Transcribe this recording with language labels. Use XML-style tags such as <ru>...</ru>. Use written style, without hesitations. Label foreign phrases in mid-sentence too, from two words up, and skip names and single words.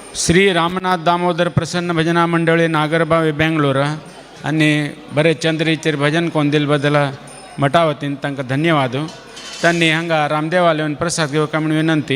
<kok>श्री रामनाथ दामोदर प्रसन्न भजना मंडळी नागरबावी बेंगलोर आणि बरेच चंद्रीचेर भजन कोंदिल बदल मठा वतीन तांकां धन्यवाद. त्यांनी हांगा रामदेवाला येवन प्रसाद घेवका म्हणून विनंती.</kok>